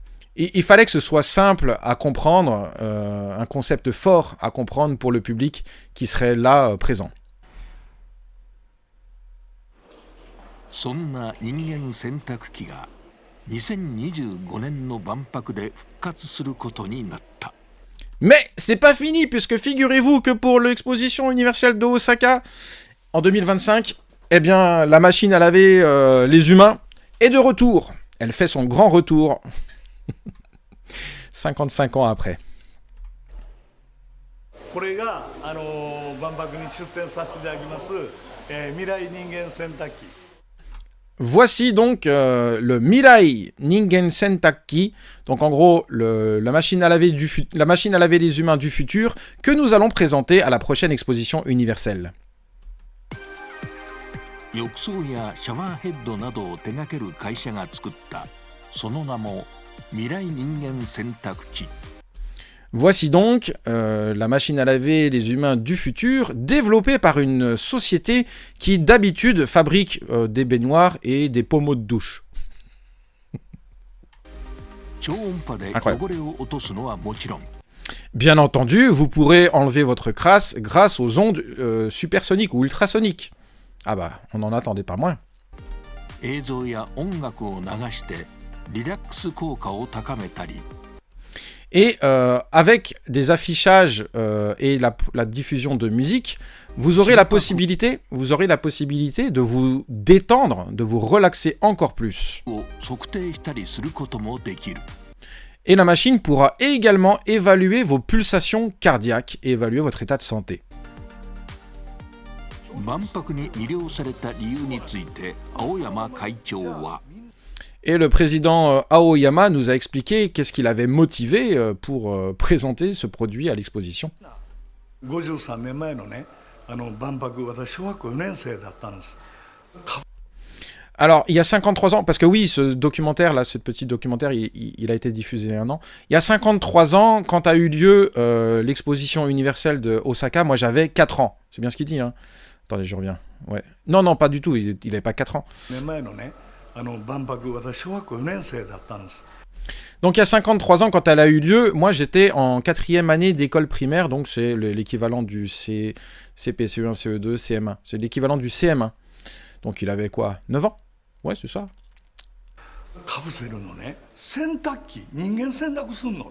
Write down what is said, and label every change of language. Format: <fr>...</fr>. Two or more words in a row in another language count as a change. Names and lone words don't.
<fr>il fallait que ce soit simple à comprendre, un concept fort à comprendre pour le public qui serait là présent.</fr> <ja>そんな人間洗濯機が2025年の万博で復活することになった。</ja> <fr>Mais c'est pas fini, puisque figurez-vous que pour l'exposition universelle de Osaka, en 2025, eh bien, la machine à laver les humains est de retour. Elle fait son grand retour 55 ans après.</fr> <ja>これが万博に出展させていただきます、未来人間洗濯機。</ja> <fr>Voici donc le Mirai Ningen Sentakki, donc en gros la machine à laver les humains du futur que nous allons présenter à la prochaine exposition universelle.</fr> <ja>浴槽やシャワーヘッドなどを手掛ける会社が作ったその名も未来人間洗濯機。</ja> <fr>Voici donc la machine à laver les humains du futur, développée par une société qui d'habitude fabrique des baignoires et des pommeaux de douche.</fr> <ja>超音波で汚れを落とすのはもちろん。</ja> <fr>Bien entendu, vous pourrez enlever votre crasse grâce aux ondes supersoniques ou ultrasoniques. Ah bah, on n'en attendait pas moins.</fr> <ja>映像や音楽を流してリラックス効果を高めたり。</ja> <fr>Et avec des affichages et la diffusion de musique, vous aurez la possibilité de vous détendre, de vous relaxer encore plus.</fr> <ja>を測定したりすることもできる。</ja> <fr>Et la machine pourra également évaluer vos pulsations cardiaques et évaluer votre état de santé.</fr> <ja>万博に魅了された理由について青山会長は。</ja> <fr>Et le président Aoyama nous a expliqué qu'est-ce qui l'avait motivé pour présenter ce produit à l'exposition.</fr> <ja>53 年前のね、万博、私小学校4年生だったんです。</ja> <fr>Alors, il y a 53 ans, parce que oui, ce documentaire, là, ce petit documentaire, il a été diffusé il y a un an. Il y a 53 ans, quand a eu lieu l'exposition universelle de Osaka, moi j'avais 4 ans. C'est bien ce qu'il dit, hein. Attendez, je reviens. Ouais. Non, non, pas du tout, il n'avait pas 4 ans.</fr> <ja>年前のね、万博、私小学校4年生だったんです。</ja> <fr>Donc il y a 53 ans, quand elle a eu lieu, moi j'étais en 4e année d'école primaire, donc c'est l'équivalent du CP, CE1, CE2, CM1. C'est l'équivalent du CM1. Donc il avait quoi, 9 ans? Ouais, c'est ça.</fr> <ja>カプセルのね、洗濯機、人間洗濯すんのと。</ja>